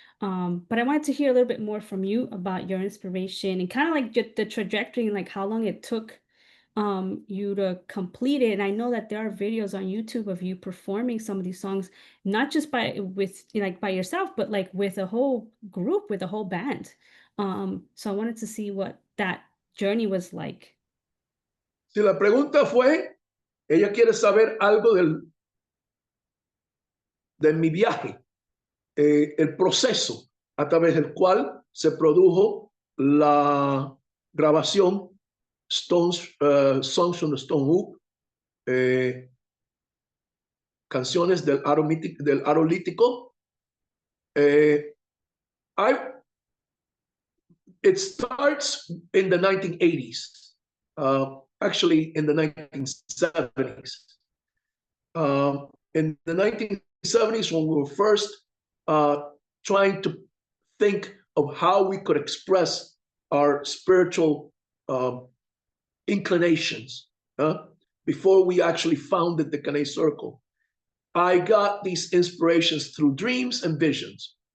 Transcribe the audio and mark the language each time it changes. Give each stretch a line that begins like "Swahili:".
English: But I wanted to hear a little bit more from you about your inspiration and kind of like the trajectory and like how long it took you to complete it. And I know that there are videos on YouTube of you performing some of these songs, not just by yourself, but like with a whole group, with a whole band. So I wanted to see what that journey was like.
Spanish: Si la pregunta fue, ella quiere saber algo de mi viaje, el proceso a través del cual se produjo la grabación Songs from the Stone Hoop, canciones del aro lítico.
English: It starts in the 1980s, actually in the 1970s. In the 1970s, when we were first trying to think of how we could express our spiritual inclinations, before we actually founded the Kane Circle, I got these inspirations through dreams and visions.